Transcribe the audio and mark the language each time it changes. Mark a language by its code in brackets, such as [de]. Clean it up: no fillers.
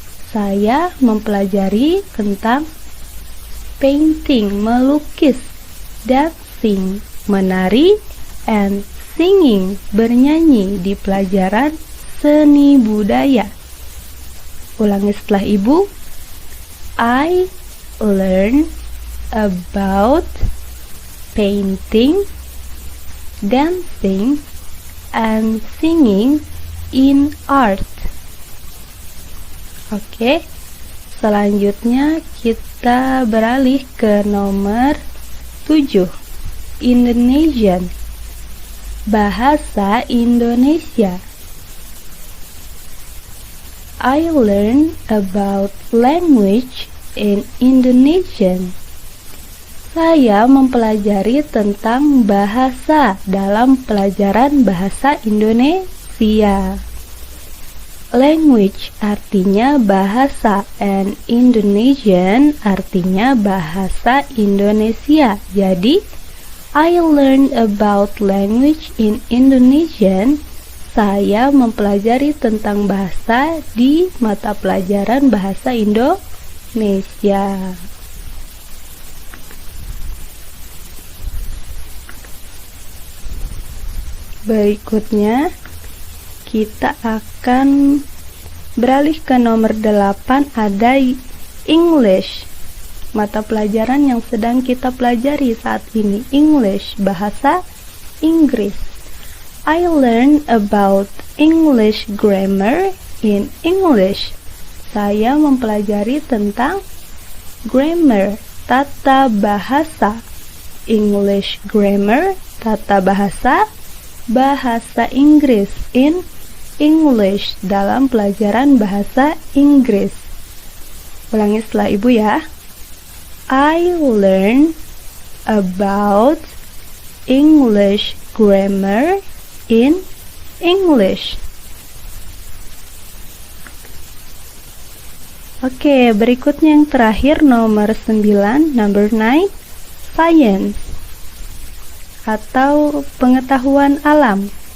[id] Saya mempelajari tentang painting, melukis, dancing, menari, and singing, bernyanyi di pelajaran seni budaya. Ulangi setelah ibu. [en] I learn about painting, dancing, and singing in art. [id] Oke, selanjutnya kita beralih ke nomor 7, Indonesian, bahasa Indonesia. [en] I learned about language in Indonesian. [id] Saya mempelajari tentang bahasa dalam pelajaran bahasa Indonesia. Language artinya bahasa and Indonesian artinya bahasa Indonesia. Jadi, [en] I learned about language in Indonesian. [id] Saya mempelajari tentang bahasa di mata pelajaran bahasa Indonesia. Berikutnya, kita akan beralih ke nomor 8, ada English. Mata pelajaran yang sedang kita pelajari saat ini, English, bahasa Inggris. [en] I learned about English grammar in English. [id] Saya mempelajari tentang grammar, tata bahasa. English grammar, tata bahasa, bahasa Inggris in English, dalam pelajaran bahasa Inggris. Ulangi setelah ibu ya. [en] I learn about English grammar in English. [id] Oke, berikutnya yang terakhir nomor 9, number 9, science atau pengetahuan alam.